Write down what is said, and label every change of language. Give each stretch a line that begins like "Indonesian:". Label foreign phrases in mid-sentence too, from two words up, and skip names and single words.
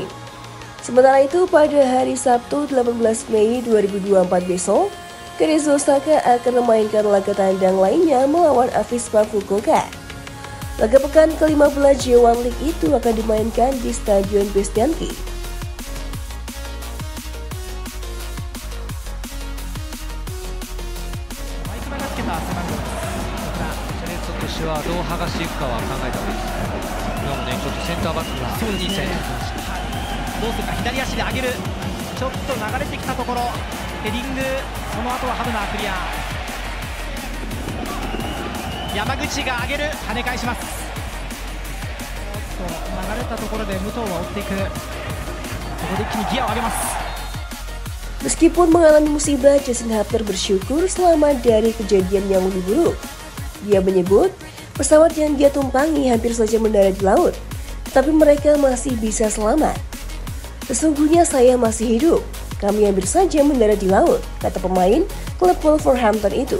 Indonesian: Sementara itu, pada hari Sabtu 18 Mei 2024 besok, Keiretsu Osaka akan memainkan laga tandang lainnya melawan Avispa Fukuoka. Laga pekan ke-15 J1 League itu akan dimainkan di Stadion Bestianki.
Japanese: どうするか、左足で上げる、ちょっと流れてきたところ、ヘディング、その後はハブナークリア。山口が上げる、跳ね返します。ちょっと流れたところで武藤は追っていく。ここで一気にギアを上げます。
Indonesian: Meskipun mengalami musibah, Justin Hapner bersyukur selamat dari kejadian yang lebih buruk. Dia menyebut pesawat yang dia tumpangi hampir saja mendarat di laut, tetapi mereka masih bisa selamat. Sesungguhnya saya masih hidup, kami hampir saja mendarat di laut, kata pemain klub Wolverhampton itu.